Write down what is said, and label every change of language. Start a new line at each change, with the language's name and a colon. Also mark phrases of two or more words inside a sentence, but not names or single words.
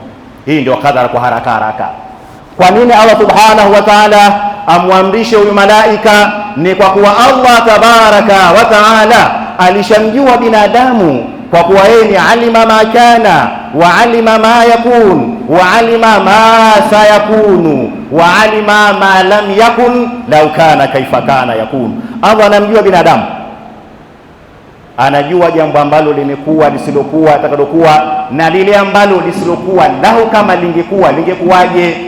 Swahili: Hii ndio kadara kwa haraka haraka. Kwa nini Allah
Arabic: سبحانه وتعالى
Swahili: amwamrishe huyu malaika? Ni kwa kuwa Allah
Arabic: تبارك وتعالى
Swahili: alishamjua binadamu, kwa kuwa yeye ni
Arabic: علم ما كان وعلم ما يكون وعلم ما سيكون وعلم ما لم يكن لو كان كيف كان يكون.
Swahili: Allah anamjua binadamu, anajua jambo ambalo limekuwa, lisilokuwa, atakalokuwa, na lile ambalo lisilokuwa lahu kama lingekuwa lingekuwaje.